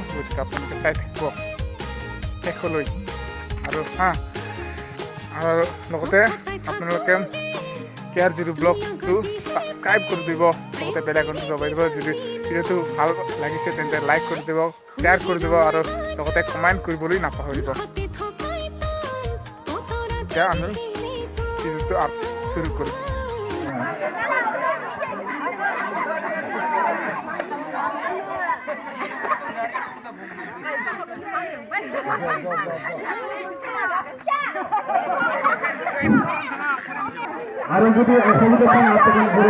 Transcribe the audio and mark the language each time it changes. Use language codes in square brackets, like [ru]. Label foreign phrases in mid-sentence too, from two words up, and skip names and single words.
[as] গতিকে আপোনালোকে চাই থাকিব শেষলৈ আৰু আৰু লগতে আপোনালোকে কেয়াৰ জরু ব্লগটো সাবস্ক্রাইব কৰি দিব লগতে বেল আইকনটো দবাই দিব যদি ভিডিঅ'টো ভাল লাগিছে তেন্তে লাইক কৰি দিব শ্বেয়াৰ কৰি দিব আৰু লগতে কমেণ্ট কৰিবলৈ নাপাহৰিব এতিয়া আমি ভিডিঅ'টো শুরু কৰিম [bn] আর যদি অসুবিধা হয় আপনাদের ঘুরে